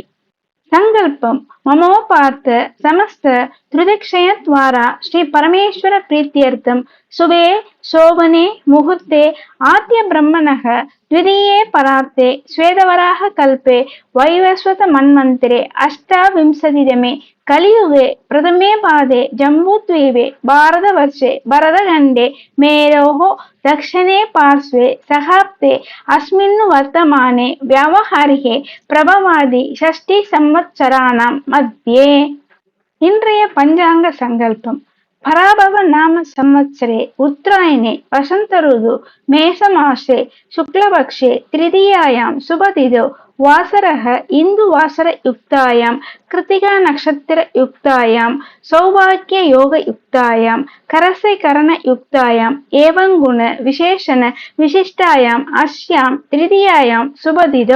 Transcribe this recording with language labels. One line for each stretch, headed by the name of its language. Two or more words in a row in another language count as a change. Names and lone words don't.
Sanskrit: सङ्कल्पम् ममोपात्त समस्त दुरितक्षयद्वारा श्री परमेश्वर प्रीत्यर्थम् शुभे शोभने मुहूर्ते आद्य ब्रह्मणः द्वितीये परार्धे श्वेतवराह कल्पे वैवस्वत मन्वन्तरे अष्टाविंशतितमे कलियुगे प्रथमे पादे जम्बूद्वीपे भारतवर्षे भरतखण्डे मेरोः दक्षिणे पार्श्वे सहाब्दे अस्मिन् वर्तमाने व्यावहारिके प्रभवादि षष्ठी संवत्सराणां मध्ये. இன்றைய पञ्चाङ्ग सङ्कल्पम् पराभव नाम संवत्सरे उत्तरायणे वसन्त ऋतौ मेषमासे शुक्लपक्षे तृतीयायाम् शुभतिथौ वासरः इन्दु वासर युक्तायाम् कृत्तिका नक्षत्र युक्तायाम् सौभाग्य योग युक्तायाम् करज करण युक्तायाम् एवङ्गुण विशेषण विशिष्टायाम् अस्याम् तृतीयायाम् शुभतिथौ.